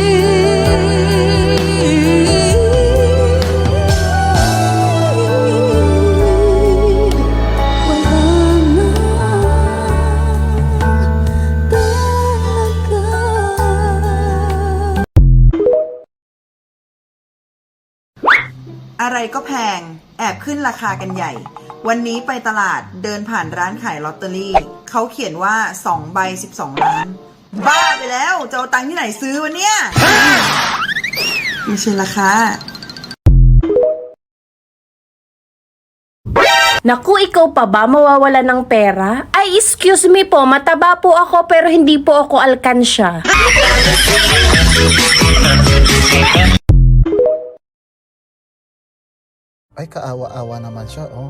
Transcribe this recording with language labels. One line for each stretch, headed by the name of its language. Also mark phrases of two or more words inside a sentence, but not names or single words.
Filipino: Wala na talaga.
Thai: อะไรก็แพง แอบขึ้นราคากันใหญ่ วันนี้ไปตลาดเดินผ่านร้านขายลอตเตอรี่ เขาเขียนว่า2 ใบ 12 ล้าน บ้าไปแล้ว จะเอาตังค์ที่ไหนซื้อวะเนี่ย ไม่ใช่ราคา
Filipino: Naku, ikaw pa ba mawawala ng pera? Ay,
English: excuse me
Filipino: po, mataba po ako pero hindi po ako alkansya. Ay, kaawa-awa naman siya, oh.